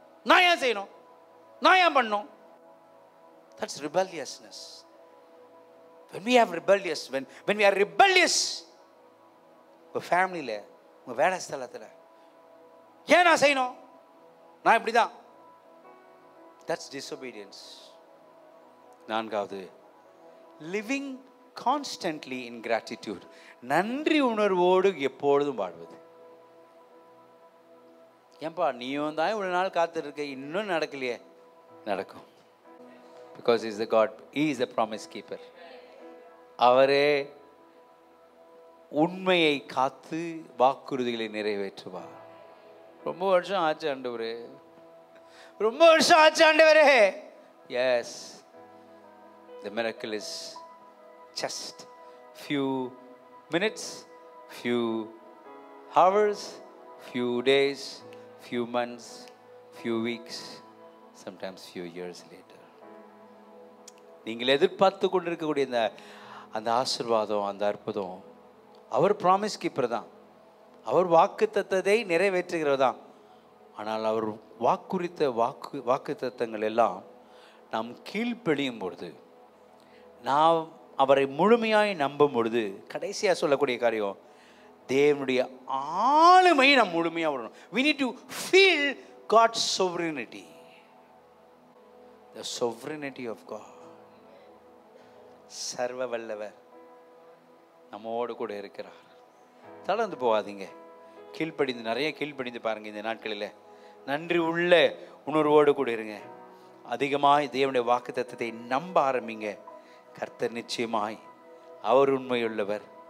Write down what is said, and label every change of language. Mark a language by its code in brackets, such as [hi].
[ta] நான் ஏன் செய்யணும், நான் ஏன் பண்ணணும்? [en] That's rebelliousness. When we have rebellious, when we are rebellious, [ta] உங்கள் ஃபேமிலியில், உங்கள் வேலை ஸ்தலத்தில் ஏன் நான் செய்யணும், நான் இப்படி தான், [en] that's disobedience. [ta] நான்காவது, [en] living constantly in gratitude. [ta] நன்றி உணர்வோடு எப்பொழுதும் வாழ்வது. ஏன்பா நீயும் தான் இவ்வளோ நாள் காத்திருக்க, இன்னும் நடக்கலையே? நடக்கும். [en] Because he is the God, he is the promise keeper. [ta] அவரே உண்மையை காத்து வாக்குறுதிகளை நிறைவேற்றுவார். ரொம்ப வருஷம் ஆச்சு ஆண்டவரே, ரொம்ப வருஷம் ஆச்சு ஆண்டவரே. [en] Yes, the miracle is just few minutes, few hours, few days, few months, few weeks, sometimes few years later. [ta] நீங்கள் எதிர்பார்த்து கொண்டிருக்கக்கூடிய அந்த ஆசீர்வாதம், அந்த அற்புதம், அவர் ப்ராமிஸ் கீப்பர் தான். அவர் வாக்குத்தத்தத்தை நிறைவேற்றுகிறவர் தான். ஆனால் அவர் வாக்குறுத்த வாக்குத்தத்தங்கள் எல்லாம் நாம் கீழ்ப்படியும் பொழுது, நாம் அவரை முழுமையாய் நம்பும் பொழுது, கடைசியாக சொல்லக்கூடிய காரியம், தேவனுடைய ஆளுமையை நாம் முழுமையாக விடணும். [en] We need to feel God's sovereignty. The sovereignty of God. [ta] சர்வ வல்லவர் நம்மோடு கூட இருக்கிறார். தளர்ந்து போகாதீங்க. கீழ்ப்படிந்து, நிறைய கீழ்ப்படிந்து பாருங்கள். இந்த நாட்களில் நன்றி உள்ள உணர்வோடு கூட இருங்க. அதிகமாய் தேவனுடைய வாக்குத்தத்தத்தை நம்ப ஆரம்பிங்க. கர்த்தர் நிச்சயமாய் அவர் உண்மையுள்ளவர்.